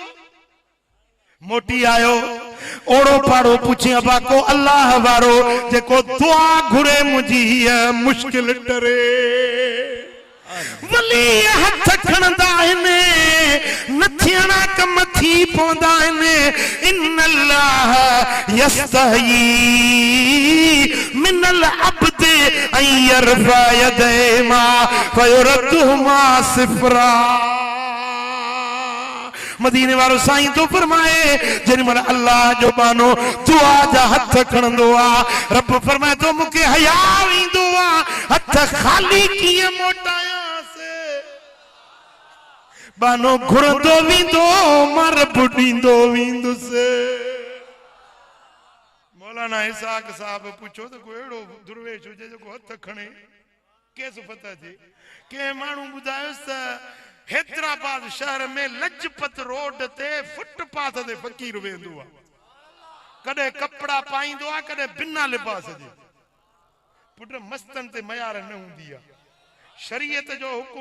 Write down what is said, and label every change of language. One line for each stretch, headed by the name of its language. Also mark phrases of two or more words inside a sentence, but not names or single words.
Sindhi: मोटी आयो, ओड़ो पाड़ो पुछे अबा को अल्लाह वारो जेको दुआ घुरे मुंहिंजी मुश्किल टरे। वली हथ खणंदा आहिनि, न थियणा कम थी पवंदा आहिनि।
Arabic: إن الله يستحيي من العبد أن يرفع يديهما فيردهما صفرا
Sindhi: मदीने वारो साईं तो फरमाए जन मन अल्लाह जो बानो दुआ जा हथ खणंदो आ रब फरमाए तो मुके हया वेंदो आ हथ खाली कीअं मोटायांस बानो घुरंदो वेंदो मर बुॾींदो वेंदुसि मौलाना इसाक साहब पूछो तो कोई अहिड़ो दुर्वेश हुजे जेको हथ खणे केस पता थी के माण्हू ॿुधायोसि त हैदराबाद शहर में लजपत रोड ते फुटपाथ ते फकीर वेंदो आहे कॾहिं कपड़ा पाईंदो आहे कॾहिं बिना लिबास जे पुट मस्तन ते मयार न हूंदी आहे शरीयत जो हुकुम